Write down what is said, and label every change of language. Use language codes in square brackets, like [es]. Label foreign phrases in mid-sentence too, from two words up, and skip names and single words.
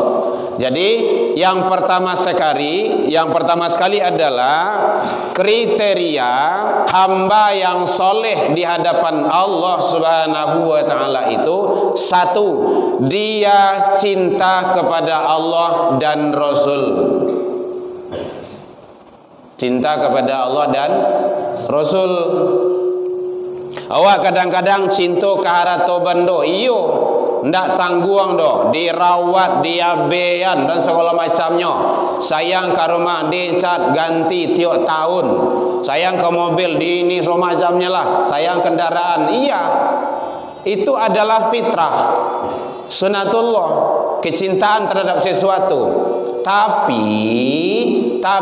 [id] Jadi yang pertama sekali adalah kriteria hamba yang soleh di hadapan Allah [ar] سبحانه وتعالى [id] itu, satu, dia cinta kepada Allah dan Rasul. Cinta kepada Allah dan Rasul. [min] Awak kadang-kadang cinta ke harato bando, iyo ndak tangguang do, [id] dirawat, diabean dan segala macamnya. Sayang ke rumah, dicat ganti tiap tahun. Sayang ke mobil, di ini segala macamnya lah. Sayang kendaraan, iya. Itu adalah fitrah, sunatullah, kecintaan terhadap sesuatu.